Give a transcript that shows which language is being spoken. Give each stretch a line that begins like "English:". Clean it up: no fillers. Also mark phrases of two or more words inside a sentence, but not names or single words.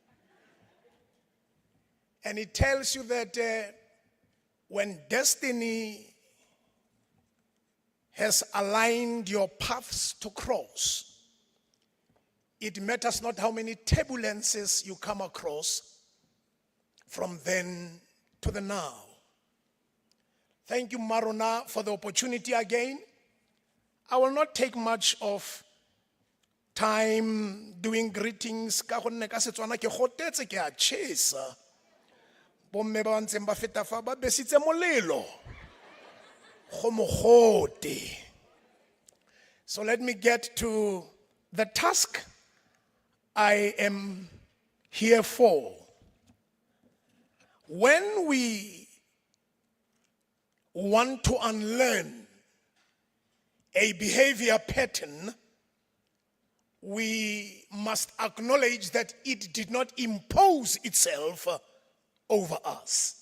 English: And it tells you that when destiny has aligned your paths to cross, it matters not how many turbulences you come across from then to the now. Thank you, Marona, for the opportunity again. I will not take much of time doing greetings.
Tswana: Ka gonne ka Setswana ke gotetse ke a chesa. Bomme ba ntseng ba feta fa ba besitse molelo. Go mogote.
English: So let me get to the task I am here for. When we want to unlearn a behavior pattern, we must acknowledge that it did not impose itself over us.